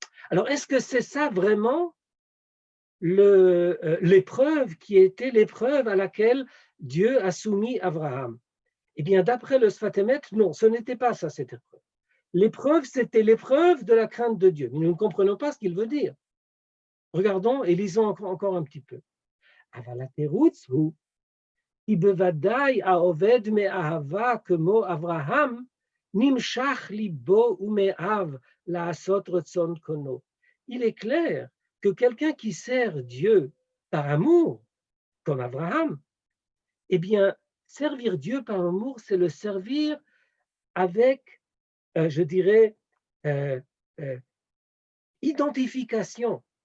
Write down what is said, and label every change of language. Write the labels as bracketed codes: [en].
[fr] Alors, est-ce que c'est ça vraiment l'épreuve qui était l'épreuve à laquelle Dieu a soumis Abraham? Eh bien, d'après le Sfat Emet, non, ce n'était pas ça, cette épreuve. L'épreuve, c'était l'épreuve de la crainte de Dieu. Mais nous ne comprenons pas ce qu'il veut dire. Regardons et lisons encore un petit peu. [he] אבל התירוץ הוא, כי בוודאי העובד מאהבה כמו אברהם, נמשך ליבו ומאהב לעשות רצון קונו. [fr] Il est clair que quelqu'un qui sert Dieu par amour, comme Abraham, eh bien, servir Dieu par amour, c'est le servir avec, je dirais, identification.